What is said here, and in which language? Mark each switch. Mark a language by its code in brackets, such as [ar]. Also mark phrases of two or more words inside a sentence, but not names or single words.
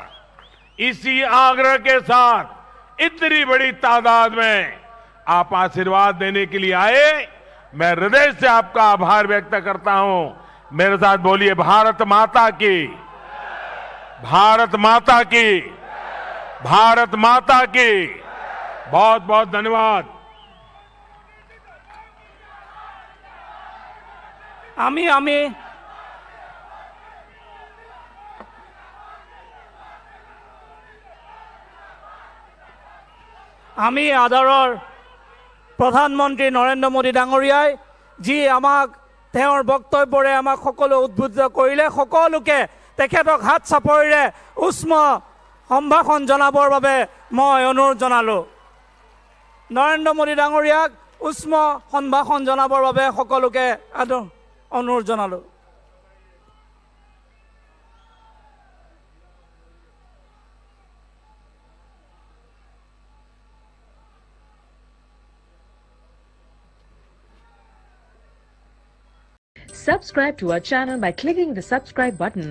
[hi] इसी आग्रह के साथ इतनी बड़ी तादाद में आप आशीर्वाद देने के लिए आए, मैं हृदय से आपका आभार व्यक्त करता हूं। मेरे साथ बोलिए, भारत माता की, भारत माता की, भारत माता की। बहुत बहुत धन्यवाद। [as] আমি আদৰৰ প্ৰধানমন্ত্ৰী নৰেন্দ্ৰ মোদী ডাঙৰীয়াই যি আমাক তেওঁৰ বক্তব্যৰে আমাক সকলো উদ্বুদ্ধ কৰিলে, সকলোকে তেখেতক হাত চাপৰিৰে উষ্ম সম্ভাষণ জনাবৰ বাবে মই অনুৰোধ জনালোঁ। নৰেন্দ্ৰ মোদী ডাঙৰীয়াক উষ্ম সম্ভাষণ জনাবৰ বাবে সকলোকে অনুৰোধ জনালোঁ। [en] Subscribe to our channel by clicking the subscribe button.